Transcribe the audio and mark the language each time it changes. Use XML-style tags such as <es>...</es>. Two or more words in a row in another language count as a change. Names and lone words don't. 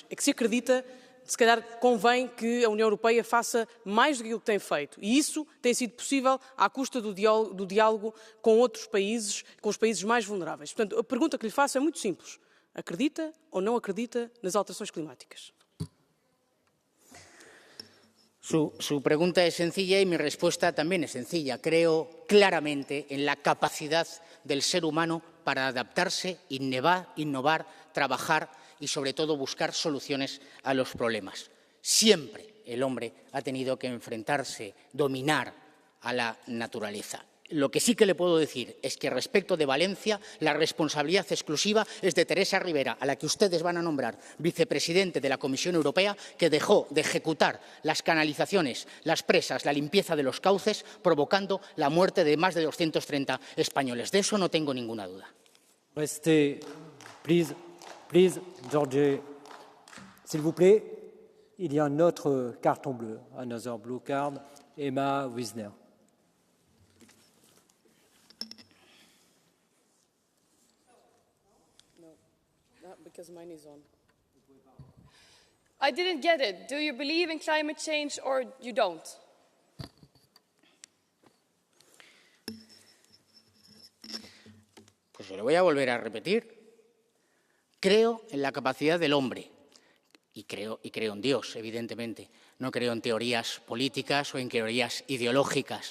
<pt>É que se acredita, se calhar convém que a União Europeia faça mais do que aquilo que tem feito. E isso tem sido possível à custa do diálogo com outros países, com os países mais vulneráveis. Portanto, a pergunta que lhe faço é muito simples. Acredita ou não acredita nas alterações climáticas?</pt> <es>Su pregunta es sencilla y mi respuesta también es sencilla. Creo claramente en la capacidad del ser humano para adaptarse, innovar, trabajar y, sobre todo, buscar soluciones a los problemas. Siempre el hombre ha tenido que enfrentarse, dominar a la naturaleza. Lo que sí que le puedo decir es que respecto de Valencia, la responsabilidad exclusiva es de Teresa Rivera, a la que ustedes van a nombrar vicepresidente de la Comisión Europea, que dejó de ejecutar las canalizaciones, las presas, la limpieza de los cauces, provocando la muerte de más de 230 españoles. De eso no tengo ninguna duda.</es> <fr>Restez, please, Georges, s'il vous plaît. Il y a un autre carton bleu,</fr> <en>another blue card, Emma Wisner. Because mine is on. I didn't get it. Do you believe in climate change or you don't?</en> <es>Pues se lo voy a volver a repetir. Creo en la capacidad del hombre y creo en Dios, evidentemente. No creo en teorías políticas o en teorías ideológicas.</es>